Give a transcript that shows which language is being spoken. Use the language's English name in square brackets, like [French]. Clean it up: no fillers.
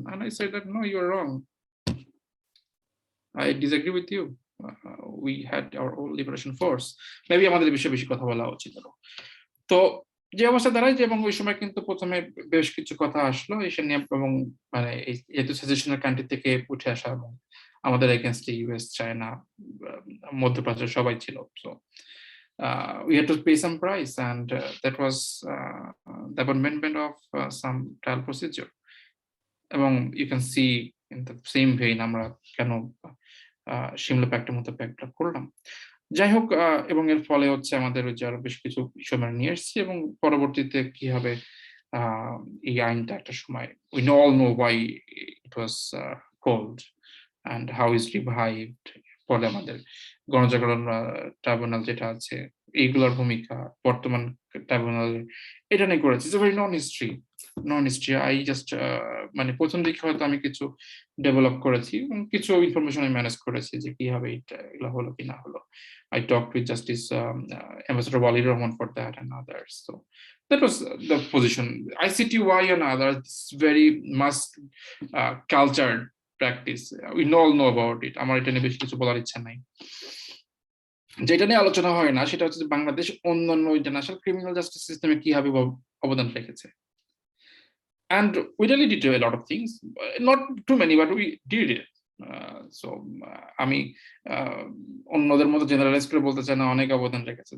[English] And I said that no, you are wrong. I disagree with you. We had our own liberation force. [Bangla] Maybe আমাদের বিষয়ে বেশি কথা বলা উচিত। তো যে অবস্থা দাঁড়ায় যে, এবং ওই সময় কিন্তু প্রথমে বেশ কিছু কথা আসলো এসে নিয়ে, এবং মানে যেহেতু সাজেশনাল কান্ট্রি থেকে উঠে আসা, এবং আমাদের এগেনস্টে ইউএস, চায়না, মধ্যপ্রাচ্য সবাই ছিল। [English] So we had to pay some price, and that was the abandonment of some trial procedure. [Bangla] এবং [English] you can see in the same vein [Bangla] আমরা কেন শিমলা প্যাক্টের মতো প্যাক্টটা করলাম। যাই হোক, এবং এর ফলে হচ্ছে আমাদের ওই যে আরো বেশ কিছু বিষয় আমরা নিয়ে এসেছি, এবং পরবর্তীতে কি হবে এই আইনটা একটা সময় [English] we all know why it was called and how is revived, [Bangla] পরে আমাদের গণজাগরণ ট্রাইব্যুনাল যেটা আছে, এইগুলোর ভূমিকা বর্তমান ট্রাইব্যুনাল, এটা নিয়ে করেছি। [English] It's very non history. I just [Bangla] মানে প্রথম দিকে হয়তো আমি কিছু ডেভেলপ করেছি, এবং কিছু ইনফরমেশন আমি ম্যানেজ করেছি যে কিভাবে এগুলো হলো কি না হলো। [English] I talked with Justice Ambassador Walid Rahman for that and others. So that was the position. ICTY and others, very much cultured practice. We all know about it. [Bangla] আমার এটা নিয়ে বেশি কিছু বলার ইচ্ছা নাই। যেটা নিয়ে আলোচনা হয় না সেটা হচ্ছে বাংলাদেশ অন্যান্য ইন্টারন্যাশনাল ক্রিমিনাল জাস্টিস সিস্টেমে কিভাবে অবদান রেখেছে। [English] And we really did a lot of things, not too many, but we did it. [Bangla] So আমি অন্যদের মতো জেনারেলাইজ করে বলতে চাই না, অনেক অবদান রেখেছে।